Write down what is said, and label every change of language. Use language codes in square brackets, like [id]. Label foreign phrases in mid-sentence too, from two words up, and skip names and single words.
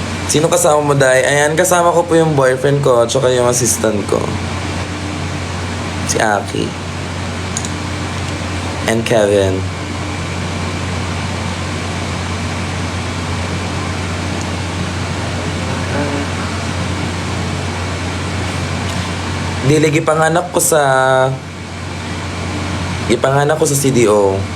[tl] Sino kasama mo, Day? Ayan, kasama ko po yung boyfriend ko at saka yung assistant ko. Si Aki. And Kevin. [ceb] Dili, gipanganak ko sa CDO.